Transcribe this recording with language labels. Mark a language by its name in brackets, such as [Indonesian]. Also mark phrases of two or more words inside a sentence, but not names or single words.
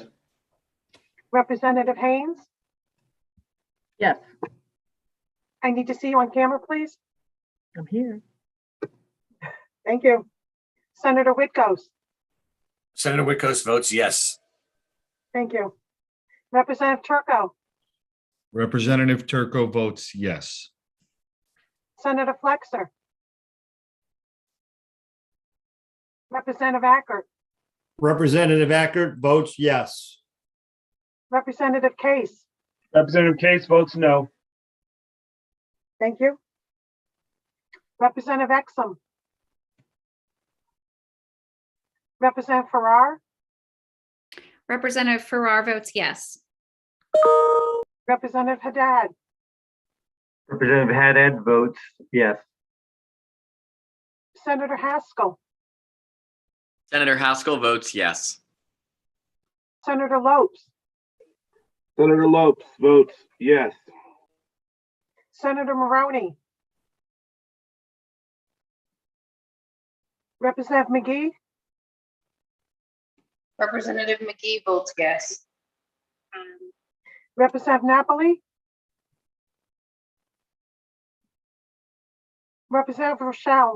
[English] Representative Haynes. Yes, I need to see you on camera, please. I'm here. Thank you. Senator Whitcos. Senator Whitcos votes yes. Thank you. Representative Turco, Representative Turco votes yes. Senator Flexer. Representative Ackert, Representative Ackert votes yes. Representative Case. Representative Case votes no. Thank you. Representative Exum. Representative Farrar, Representative Farrar votes yes. Representative Haddad, Representative Haddad votes yes. Senator Haskell, Senator Haskell votes yes. Senator Lopes, Senator Lopes votes yes. Senator Maroney, Representative McGee, Representative McGee votes yes. Representative Napoli, Representative Rochelle,